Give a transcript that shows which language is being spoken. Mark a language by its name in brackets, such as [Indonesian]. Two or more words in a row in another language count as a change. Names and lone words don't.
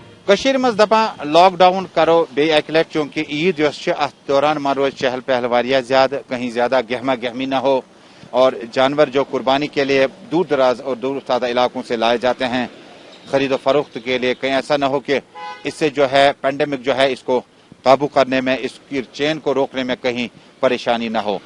[Kashmiri] کشیر مز دپان لاک ڈاؤن کرو بے اکہ لٹ چونکہ عید یس ات دوران من روز چہل پہل واریاہ زیادہ [Urdu] کہیں زیادہ گہما گہمی نہ ہو اور جانور جو قربانی کے لیے دور دراز اور دور افتادہ علاقوں سے لائے جاتے ہیں خرید و فروخت کے لیے کہیں ایسا نہ ہو کہ اس سے جو ہے پینڈیمک جو ہے اس کو قابو کرنے میں اس کی چین کو روکنے میں کہیں پریشانی نہ ہو۔